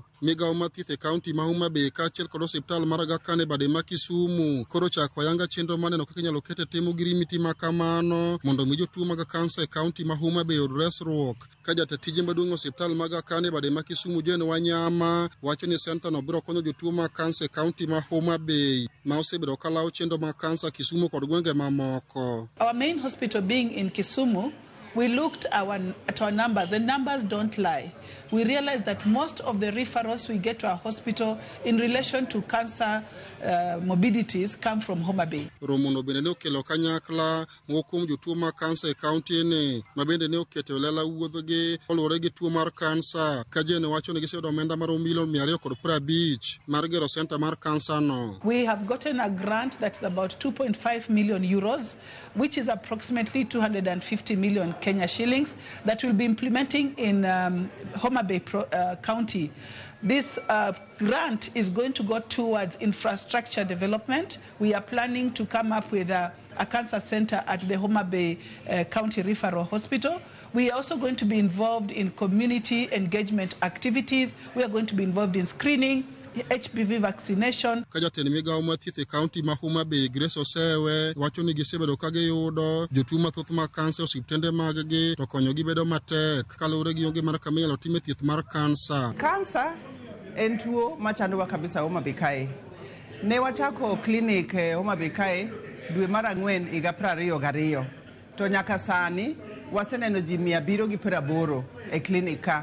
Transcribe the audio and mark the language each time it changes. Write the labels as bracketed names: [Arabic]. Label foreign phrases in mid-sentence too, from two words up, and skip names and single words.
[Luo (Kenya and Tanzania)] Migawo mar thieth e kaunti ma Homa Bay kaachiel kod osiptal mar Aga Khan e bade ma Kisumu koro chako ayanga chenro maneno kaka inyalo kete timo girimiti ma kamano mondo mi jotuo mag kansa e kaunti ma Homa Bay oyud resruok. Ka jatije maduong' osiptal mag Aga Khan e bade ma Kisumu Jane Wanyama wacho ni center no biro konyo jotuo mag kansa e kaunti ma Homa Bay ma osebedo kalawo chenro mag kansa Kisumu kod gwenge mamoko. [English] Our main hospital being in Kisumu, we looked at our numbers. The numbers don't lie. We realized that most of the referrals we get to our hospital in relation to cancer morbidities come from Homa Bay. [Luo (Kenya and Tanzania)] Romono bende ne okelo kanyakla mokum jotuo mag kansa e kaunti ne mabende ne oketo lela wuodhogi oluwore gi tuo mar kansa ka Jane wacho ni giseyudo omenda mar $250 mar gero center mar kansa no. [English] We have gotten a grant that's about 2.5 million euros, which is approximately 250 million Kenya shillings, that will be implementing in Homa Bay County. This grant is going to go towards infrastructure development. We are planning to come up with a cancer center at the Homa Bay County Referral Hospital. We are also going to be involved in community engagement activities. We are going to be involved in screening, HPV vaccination. [Luo (Kenya and Tanzania)] Kajatend migawo mar thieth e kaunti ma Homa Bay Grace Osewe wacho ni gisebedo ka giyudo jotuo mathoth mag kansa osiptende mag-gi to konyogi bedo matek kaluwore gi onge mar kama inyalo time thieth mar kansa. Kansa en tuo machandowa kabisa Homa Bay kae. Ne wachako klinik Homa Bay kae dwe mar ang'wen higa 2022 to nyaka sani waseneno ji 780 e klinik ka.